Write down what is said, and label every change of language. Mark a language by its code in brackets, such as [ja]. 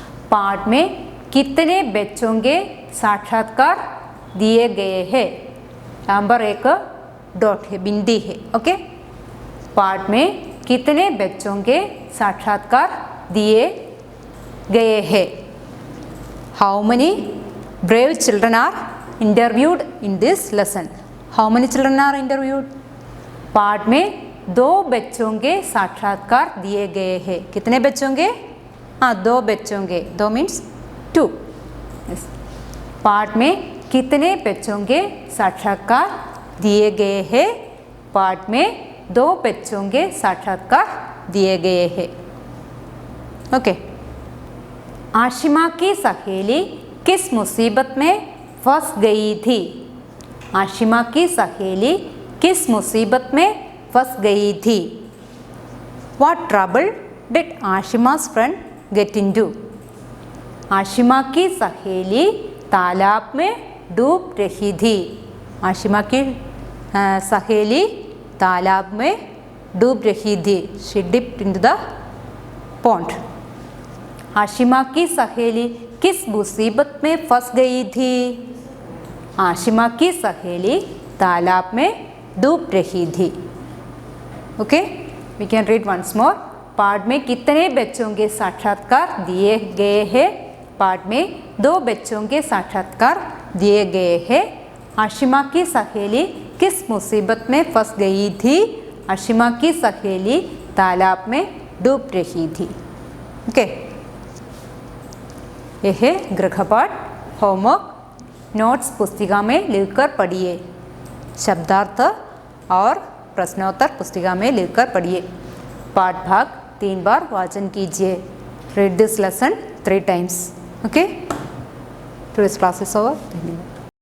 [hi] पाठ में कितने बच्चों के साक्षात्कार दिए गए हैं? नंबर 1 डॉट है, बिंदी है. ओके. पाठ में कितने बच्चों के साक्षात्कार दिए गए हैं? [en] How many brave children are interviewed in this lesson? How many children are interviewed? [hi] पाठ में 2 बच्चों के साक्षात्कार दिए गए हैं. कितने बच्चों के? 2 बच्चों के. 2 मीन्स 2. पाठ में कितने बच्चों के साक्षात्कार दिए गए हैं? पाठ में 2 बच्चों के साक्षात्कार दिए गए हैं. ओके. आशिमा की सहेली किस मुसीबत में फंस गई थी? आशिमा की सहेली किस मुसीबत में फंस गई थी? [en] What trouble did Ashima's friend get into? [hi] Ashima की सहेली तालाब में डूब रही थी. आशिमा की सहेली तालाब में डूब रही थी. [en] She dipped into the pond. [hi] Ashima की सहेली किस मुसीबत में फंस गई थी? आशिमा की सहेली तालाब में डूब रही थी. Okay, [en] We can read once more. [hi] पाठ में कितने बच्चों के साक्षात्कार दिए गए हैं? पाठ में 2 बच्चों के साक्षात्कार दिए गए हैं. आशिमा की सहेली किस मुसीबत में फंस गई थी? अशिमा की सहेली तालाब में डूब रही थी। ओके, यह गृहपाठ होमवर्क नोट्स पुस्तिका में लिखकर पढ़िए। शब्दार्थ और प्रश्नोत्तर पुस्तिका में लिखकर पढ़िए। पाठ भाग 3 बार वाचन कीजिए। [en] Read this lesson 3 times. Okay? Today's class is over. धन्यवाद।